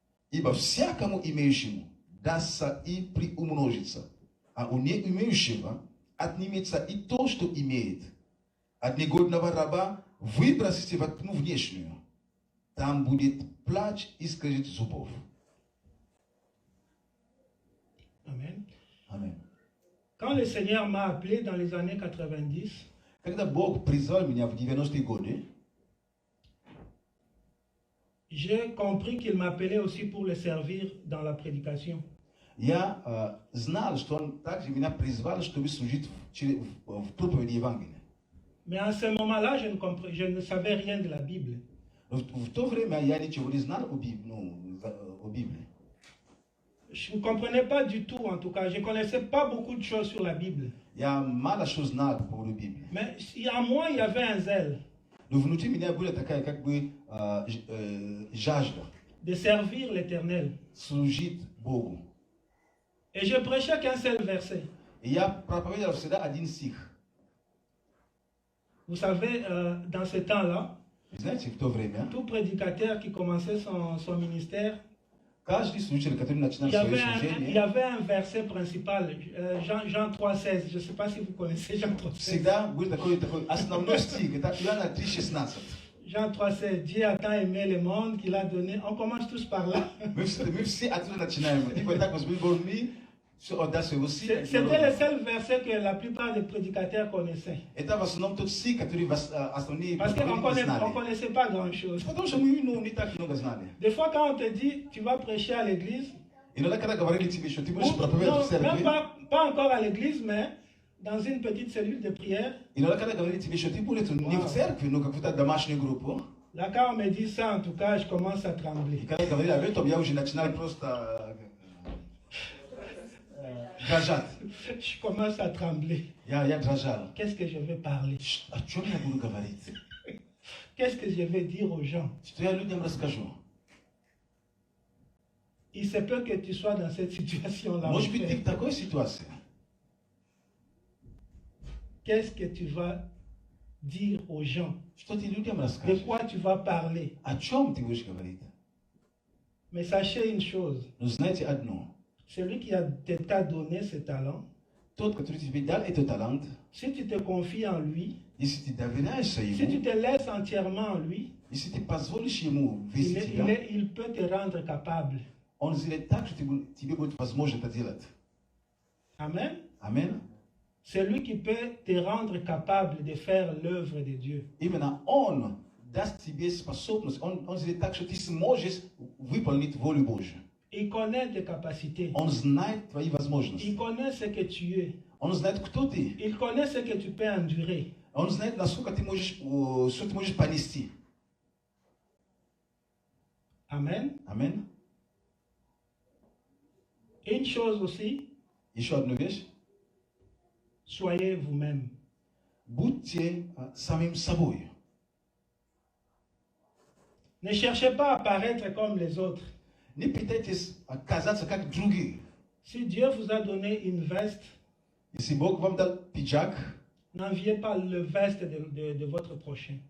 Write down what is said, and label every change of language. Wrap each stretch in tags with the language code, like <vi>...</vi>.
<ru>Ибо всякому имеющему дастся и приумножится, а у не имеющего отнимется и то, что имеет. От негодного раба выбросите во тьму внешнюю. Там будет плач и скрежет зубов. Amen. Amen.</ru> <fr>Quand le Seigneur m'a appelé dans les années 90,</fr> <ru>Когда Бог призвал меня в 90-е годы,</ru> <fr>j'ai compris qu'il m'appelait aussi pour le servir dans la prédication.</fr> <ru>я знал, что Он также меня призвал, чтобы служить в проповеди Евангелия.</ru> <fr>Mais à ce moment-là, je ne savais rien de la Bible.</fr> <ru>Но в то время я ничего не знал о Библии.</ru> <fr>Je ne comprenais pas du tout, en tout cas. Je ne connaissais pas beaucoup de choses sur la Bible.</fr> <ru>Я мало что знал по поводу Библии.</ru> <fr>Mais en moi, il y avait un zèle</fr> <ru>Но внутри меня была такая как бы жажда</ru> <fr>de servir l'Éternel.</fr> <ru>служить Богу.</ru> <fr>Et je prêchais qu'un seul verset.</fr> <ru>И я проповедовал всегда один стих.</ru> <fr>Vous savez, dans ce temps-là,</fr> <ru>Знаете, в то время</ru> <fr>tout prédicateur qui commençait son ministère,</fr> <ru>каждый служитель, который начинал</ru> <fr>il y</fr> <ru>свое</ru> <fr>avait</fr> <ru>служение,</ru> <fr>un verset principal, Jean 3,16. Je ne sais pas si vous connaissez Jean 3,16.</fr> <ru>всегда будет такой основной стих. Это Иоанна 3,16.</ru> <fr>Jean 3,16. Dieu a tant aimé le monde qu'il a donné. On commence tous par là.</fr> <ru>Мы все оттуда начинаем. Типа так возьмем мы, все отдать своего сына.</ru> <fr>C'était le seul verset que la plupart des prédicateurs connaissaient.</fr> <ru>Это в основном тот стих, который основные</ru> <fr>Parce qu'on</fr> <ru>проповедники</ru> <fr>ne</fr> <ru>знали.</ru> <fr>connaissait pas grand-chose.</fr> <ru>Потому что мы не так много знали.</ru> <fr>Des fois, quand on te dit, tu vas prêcher à l'église,</fr> <ru>Иногда, когда говорили тебе, что ты будешь</ru> <fr>ou-</fr> <ru>проповедовать в</ru> <fr>non, même</fr> <ru>церкви,</ru> <fr>pas encore à l'église, mais dans une petite cellule de prière,</fr> <ru>иногда, когда говорили тебе, что ты будешь не в церкви, но какую-то домашнюю группу,</ru> <fr>là, quand on me dit ça, en tout cas, je commence à</fr> <ru>и</ru> <fr>trembler.</fr> <ru>когда говорили об этом, я уже начинал просто дрожать.</ru> <fr>Je commence à trembler.</fr> <ru>Я дрожал.</ru> <fr>Qu'est-ce que je vais parler?</fr> <ru>О чем я буду говорить?</ru> <fr>Qu'est-ce que je vais dire aux gens?</fr> <ru>Что я людям расскажу?</ru> <fr>Il se peut que tu sois dans cette situation-là.</fr> <ru>Может быть, ты в такой ситуации.</ru> <fr>Qu'est-ce que tu vas dire aux gens?</fr> <ru>Что ты людям</ru> <fr>De</fr> <ru>расскажешь?</ru> <fr>quoi tu vas parler?</fr> <ru>О чем ты будешь говорить?</ru> <fr>Mais sachez une chose,</fr> <ru>Но знаете одно.</ru> <fr>celui qui t'a donné ce talent,</fr> <ru>Тот, который тебе дал этот талант,</ru> <fr>si tu te confies en lui,</fr> <ru>если ты доверяешься</ru> <fr>si tu</fr> <ru>ему,</ru> <fr>te laisses entièrement en lui,</fr> <ru>если ты позволишь ему вести тебя,</ru> <fr>il peut te rendre capable.</fr> <ru>он сделает так, что тебе будет возможно это делать. Amen. Аминь.</ru> <fr>C'est lui qui peut te rendre capable de faire l'œuvre de Dieu.</fr> <ru>Именно он даст тебе способность, он сделает так, что ты сможешь выполнить волю Божью.</ru> <fr>Il connaît tes capacités.</fr> <ru>Он знает твои</ru> <fr>Il</fr> <ru>возможности.</ru> <fr>connaît ce que tu es.</fr> <ru>Он знает, кто ты.</ru> <fr>Il connaît ce que tu peux endurer.</fr> <ru>Он знает, насколько ты можешь, что ты можешь понести. Amen. Аминь.</ru> <fr>Une chose aussi,</fr> <ru>Еще одну вещь.</ru> <fr>soyez vous-même.</fr> <ru>Будьте самим собой.</ru> <fr>Ne cherchez pas à paraître comme les autres.</fr> <ru>Не пытайтесь казаться как другие.</ru> <fr>Si Dieu vous a donné une veste,</fr> <ru>Если Бог вам дал пиджак,</ru> <fr>n'enviez pas le veste de votre prochain,</fr>